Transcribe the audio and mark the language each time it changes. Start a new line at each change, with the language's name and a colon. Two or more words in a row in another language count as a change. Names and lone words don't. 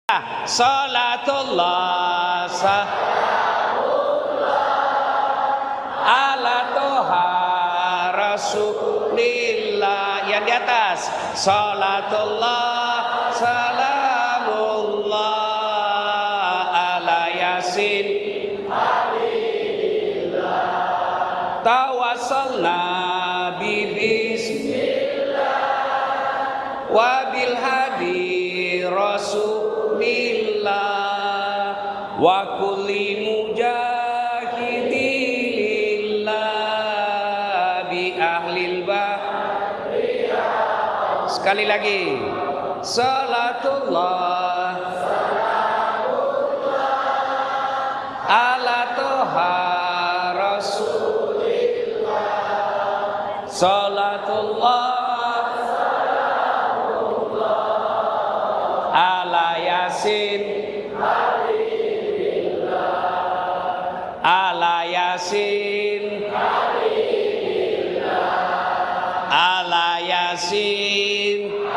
Arabic: صلاة الله على طه رسول الله.
Indonesian: Yang di atas.
Arabic: صلاة الله سلام الله على يس توسلنا ببسم الله وبالهادي رسول الله وكل مجاهد لله بأهل البحر.
Indonesian: Sekali lagi.
Arabic: صلاة الله على طه رسول الله. صلاة الله على يس على يس على يس.